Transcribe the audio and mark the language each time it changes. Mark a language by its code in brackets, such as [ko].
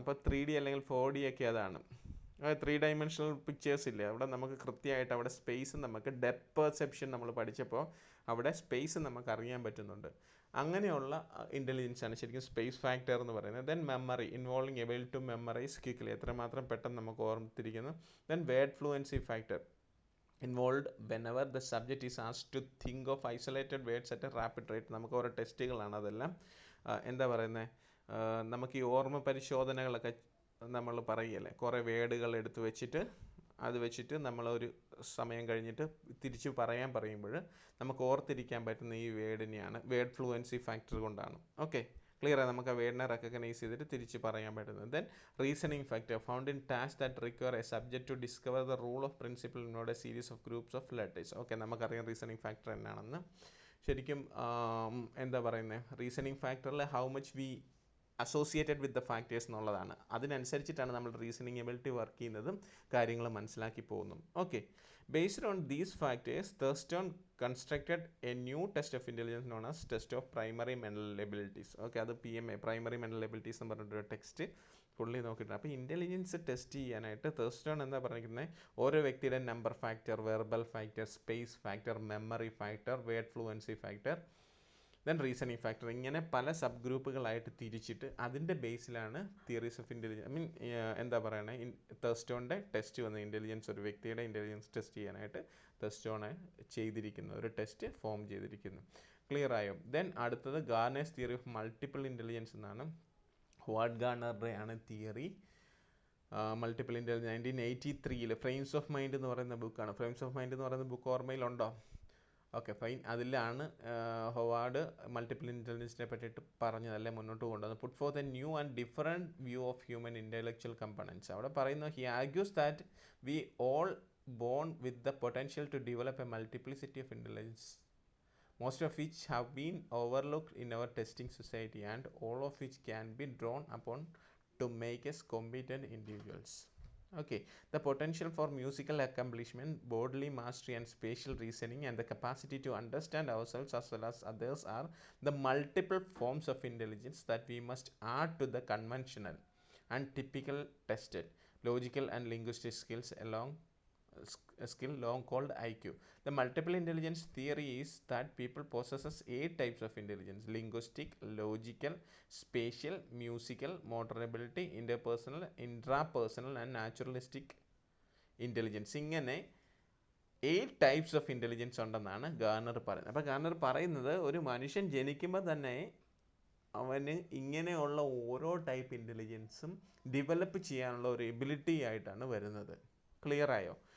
[ml] അപ്പോൾ 3D അല്ലെങ്കിൽ 4D ഒക്കെ അതാണ്. 3 ഡയമെൻഷണൽ പിക്ചേഴ്സ് ഇല്ലേ, അവിടെ നമുക്ക് കൃത്യമായിട്ട് അവിടെ സ്പേസ് നമുക്ക് ഡെപ്ത് പെർസെപ്ഷൻ നമ്മൾ പഠിച്ചപ്പോൾ അവിടെ സ്പേസ് നമുക്ക് അറിയാൻ പറ്റുന്നുണ്ട്. അങ്ങനെയുള്ള ഇൻ്റലിജൻസ് ആണ് ശരിക്കും സ്പേസ് ഫാക്ടർ എന്ന് പറയുന്നത്. [en] then memory, involving able to memorise quickly, [ml] എത്രമാത്രം പെട്ടെന്ന് നമുക്ക് ഓർമ്മിത്തിരിക്കുന്നു. [en] Then word fluency factor, involved whenever the subject is asked to think of isolated words at a rapid rate. [ml] നമുക്ക് ഓരോ ടെസ്റ്റുകളാണ് അതെല്ലാം. എന്താ പറയുന്നത്, നമുക്ക് ഈ ഓർമ്മ പരിശോധനകളൊക്കെ നമ്മൾ പറയുകയല്ലേ, കുറേ വേർഡുകൾ എടുത്ത് വെച്ചിട്ട് അത് വെച്ചിട്ട് നമ്മളൊരു സമയം കഴിഞ്ഞിട്ട് തിരിച്ച് പറയുമ്പോൾ നമുക്ക് ഓർത്തിരിക്കാൻ പറ്റുന്ന ഈ വേർഡിനെയാണ് വേർഡ് ഫ്ലുവൻസി ഫാക്ടർ കൊണ്ടാണ്. ഓക്കെ, ക്ലിയർ ആയി? നമുക്ക് ആ വേർഡിനെ റെക്കഗ്നൈസ് ചെയ്തിട്ട് തിരിച്ച് പറയാൻ പറ്റുന്നത്. [en] Then reasoning factor, found in task that require a subject to discover the rule of principle in a series of groups of letters. [ml] Okay, നമുക്കറിയാം റീസണിങ് ഫാക്ടർ എന്നാണെന്ന്. ശരിക്കും എന്താ പറയുന്നത്, reasoning ഫാക്ടറിൽ [en] how much we associated with the factors [ml] എന്നുള്ളതാണ്. അതിനനുസരിച്ചിട്ടാണ് നമ്മൾ reasoning ability work ചെയ്യുന്നതും കാര്യങ്ങൾ മനസ്സിലാക്കി പോകുന്നതും. [en] Okay, based on these factors, Thurston constructed a new test of intelligence known as test of primary mental abilities. [ml] Okay, അത് PMA, primary mental abilities എന്ന് പറഞ്ഞിട്ടൊരു text പുള്ളി നോക്കിയിട്ടുണ്ട്. അപ്പോൾ ഇൻ്റലിജൻസ് ടെസ്റ്റ് ചെയ്യാനായിട്ട് തേഴ്സ്റ്റോൺ എന്താ പറഞ്ഞിരിക്കുന്നത്, ഓരോ വ്യക്തിയുടെ number factor, verbal factor, space factor, memory factor, word fluency factor, then reasoning factor, ഇങ്ങനെ പല സബ് ഗ്രൂപ്പുകളായിട്ട് തിരിച്ചിട്ട് അതിൻ്റെ ബേസിലാണ് തിയറീസ് ഓഫ് ഇൻ്റലിജൻസ് എന്താ പറയണേ, തേഴ്സ്റ്റോണിൻ്റെ ടെസ്റ്റ് വന്ന ഇൻ്റലിജൻസ്, ഒരു വ്യക്തിയുടെ ഇൻ്റലിജൻസ് ടെസ്റ്റ് ചെയ്യാനായിട്ട് തേഴ്സ്റ്റോൺ ചെയ്തിരിക്കുന്ന ഒരു ടെസ്റ്റ് ഫോം ചെയ്തിരിക്കുന്നു. ക്ലിയർ ആയോ? ദെൻ അടുത്തത് ഗാർനേഴ്സ് തിയറി ഓഫ് മൾട്ടിപ്പിൾ ഇൻ്റലിജൻസ് എന്നാണ്. ഹോവാർഡ് ഗാർണറുടെ ആണ് theory multiple intelligence. 1983 frames of mind എന്ന് പറയുന്ന ബുക്കാണ്. ഫ്രെയിംസ് ഓഫ് മൈൻഡ് എന്ന് പറയുന്ന ബുക്ക് ഓർമ്മയിലുണ്ടോ? Okay fine. അതിലാണ് ഹൊവാർഡ് മൾട്ടിപ്പിൾ ഇൻ്റലിജൻസിനെ പറ്റിയിട്ട് പറഞ്ഞതല്ലേ മുന്നോട്ട് കൊണ്ടുവന്നത്. [en] Put forth the new and different view of human intellectual competence. [ml] അവിടെ പറയുന്നു, [en] He argues that we all born with the potential to develop a multiplicity of intelligence, most of which have been overlooked in our testing society and all of which can be drawn upon to make us competent individuals. Okay, the potential for musical accomplishment, bodily mastery and spatial reasoning and the capacity to understand ourselves as well as others are the multiple forms of intelligence that we must add to the conventional and typical tested logical and linguistic skills along skill long called IQ. The multiple intelligence theory is that people possesses 8 types of intelligence: linguistic, logical, spatial, musical, motor ability, interpersonal, intrapersonal and naturalistic intelligence. [ml] ഇങ്ങനെ 8 types of intelligence ഉണ്ടെന്നാണ് Garner പറയുന്നത്. അപ്പോൾ Garner പറയുന്നത് ഒരു മനുഷ്യൻ ജനിക്കുമ്പോൾ തന്നെ അവന് ഇങ്ങനെയുള്ള ഓരോ ടൈപ്പ് ഇൻ്റലിജൻസും ഡെവലപ്പ് ചെയ്യാനുള്ള ഒരു എബിലിറ്റി ആയിട്ടാണ് വരുന്നത്. ക്ലിയർ ആയോ?